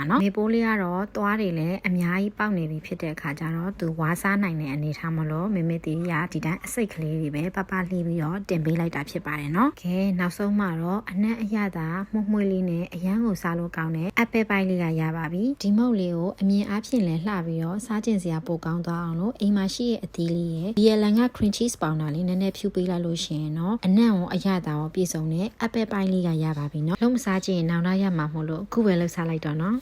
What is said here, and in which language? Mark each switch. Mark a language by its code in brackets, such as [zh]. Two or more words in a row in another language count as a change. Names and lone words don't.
[my] နော်။မေပိုးလေးကတော့သွားတွေလည်းအများကြီးပေါက်နေပြီဖြစ်တဲ့အခါကျတော့သူဝါးစားနိုင်တဲ့အနေထားမလို့မေမေတီးရဒီတိုင်းအစိ တ်ကလေးတွေပဲပပလှီးပြီးတော့တင်ပေးလိုက်တာဖြစ်ပါတယ်နော်။ကဲနောက်ဆုံးမှတော့အနံ့အရသာမှုန့်မွှေးလေးနဲ့အရန်ကိုစားလို့ကောင်းတဲ့အပယ်ပိုင်းလေးကရပါပြီ။ဒီမုတ်လေးကိုအမြင်အားဖြင့်လည်းလှပြီးတော့စားကျင်စရာပိုကောင်းသွားအောင်လို့အိမ်မှာရှိတဲ့အသီးလေးရဲ့ BLN က [en] cream cheese powder [my] လေးနည်းနည်းဖြူပေးလိုက်လို့ရှိရင်တော့အနံ့ရောအရသာရောပြည့်စုံတဲ့အပယ်ပိုင်းလေးကရပါပြီနော်။လုံးမစားချင်ရင်နောက်တော့ရမှာမို့လို့အခုပဲလှုပ်စားလိုက်တော့နော်။